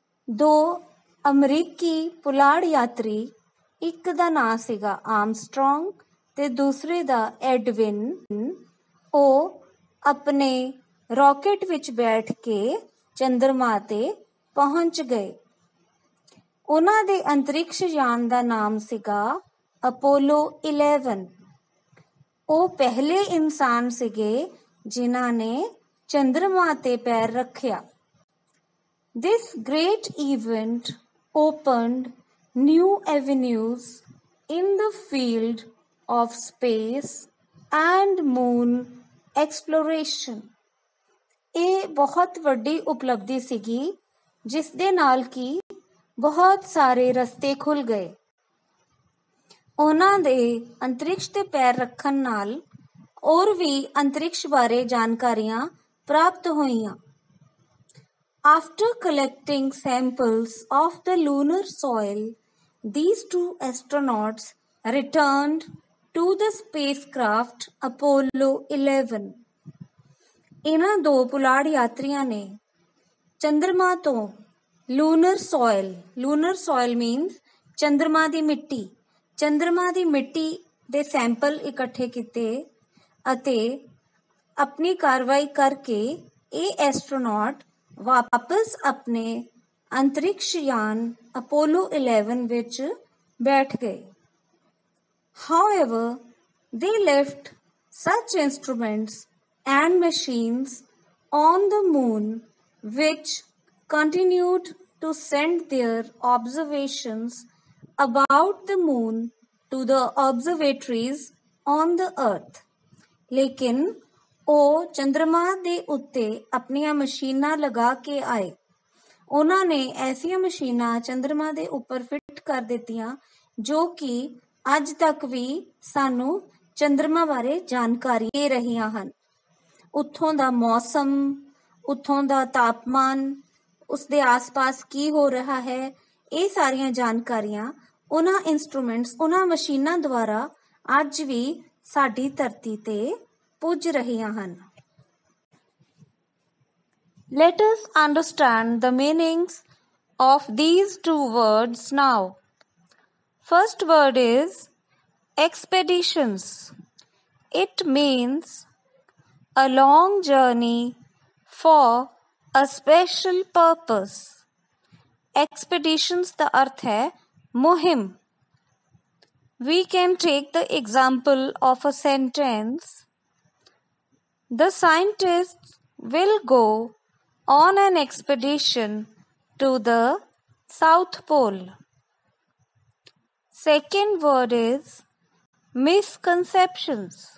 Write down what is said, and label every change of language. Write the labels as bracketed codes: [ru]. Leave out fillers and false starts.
[pa] ਦੋ ਅਮਰੀਕੀ ਪੁਲਾੜ ਯਾਤਰੀ, ਇੱਕ ਦਾ ਨਾਂ ਸੀਗਾ ਆਰਮਸਟਰੋਂਗ ਤੇ ਦੂਸਰੇ ਦਾ ਐਡਵਿਨ, ਉਹ ਆਪਣੇ ਰਾਕੇਟ ਵਿੱਚ ਬੈਠ ਕੇ ਚੰਦਰਮਾ ਤੇ ਪਹੁੰਚ ਗਏ। ਉਹਨਾਂ ਦੇ ਅੰਤਰਿਕਸ਼ ਯਾਨ ਦਾ ਨਾਮ ਸੀਗਾ ਅਪੋਲੋ 11। ਉਹ ਪਹਿਲੇ ਇਨਸਾਨ ਸੀਗੇ ਜਿਨ੍ਹਾਂ ਨੇ ਚੰਦਰਮਾ ਤੇ ਪੈਰ ਰੱਖਿਆ। [en] This great event opened new avenues in the field of space and moon exploration. [pa] ਇਹ ਬਹੁਤ ਵੱਡੀ ਉਪਲਬਧੀ ਸੀਗੀ ਜਿਸ ਦੇ ਨਾਲ ਕਿ ਬਹੁਤ ਸਾਰੇ ਰਸਤੇ ਖੁੱਲ ਗਏ। ਉਹਨਾਂ ਦੇ ਅੰਤਰਿਕਸ਼ ਤੇ ਪੈਰ ਰੱਖਣ ਨਾਲ ਹੋਰ ਵੀ ਅੰਤਰਿਕਸ਼ ਬਾਰੇ ਜਾਣਕਾਰੀਆਂ ਪ੍ਰਾਪਤ ਹੋਈਆਂ। [en] After collecting samples of the lunar soil, these two astronauts returned to the spacecraft Apollo 11. [pa] ਇਹਨਾਂ ਦੋ ਪੁਲਾੜ ਯਾਤਰੀਆਂ ਨੇ ਚੰਦਰਮਾ ਤੋਂ [en] lunar soil means [pa] ਚੰਦਰਮਾ ਦੀ ਮਿੱਟੀ, ਚੰਦਰਮਾ ਦੀ ਮਿੱਟੀ ਦੇ ਸੈਂਪਲ ਇਕੱਠੇ ਕੀਤੇ ਅਤੇ ਆਪਣੀ ਕਾਰਵਾਈ ਕਰਕੇ ਇਹ ਐਸਟਰੋਨੌਟ ਵਾਪਸ ਆਪਣੇ ਅੰਤਰਿਕਸ਼ ਯਾਨ ਅਪੋਲੋ 11 ਵਿੱਚ ਬੈਠ ਗਏ। [en] However, they left such instruments and machines on the moon which continued to send their observations about the moon to the observatories on the earth. [pa] ਲੇਕਿਨ ਉਹ ਚੰਦਰਮਾ ਦੇ ਉੱਤੇ ਆਪਣੀਆਂ ਮਸ਼ੀਨਾਂ ਲਗਾ ਕੇ ਆਏ। ਉਹਨਾਂ ਨੇ ਐਸੀਆਂ ਮਸ਼ੀਨਾਂ ਚੰਦਰਮਾ ਦੇ ਉੱਪਰ ਫਿੱਟ ਕਰ ਦਿੱਤੀਆਂ ਜੋ ਕਿ ਅੱਜ ਤੱਕ ਵੀ ਸਾਨੂੰ ਚੰਦਰਮਾ ਬਾਰੇ ਜਾਣਕਾਰੀ ਦੇ ਰਹੀਆਂ ਹਨ। ਉੱਥੋਂ ਦਾ ਮੌਸਮ, ਉੱਥੋਂ ਦਾ ਤਾਪਮਾਨ, ਉਸਦੇ ਆਸ-ਪਾਸ ਕੀ ਹੋ ਰਿਹਾ ਹੈ, ਇਹ ਸਾਰੀਆਂ ਜਾਣਕਾਰੀਆਂ ਉਹਨਾਂ ਇੰਸਟਰੂਮੈਂਟਸ, ਉਹਨਾਂ ਮਸ਼ੀਨਾਂ ਦੁਆਰਾ ਅੱਜ ਵੀ ਸਾਡੀ ਧਰਤੀ ਤੇ ਪੁੱਜ ਰਹੀਆਂ ਹਨ। [en] Let us understand the meanings of these two words now. First word is expeditions. It means a long journey for a special purpose. [pa] Expeditions ਦਾ ਅਰਥ ਹੈ ਮੁਹਿੰਮ। [en] We can take the example of a sentence. The scientists will go on an expedition to the South Pole. Second word is misconceptions.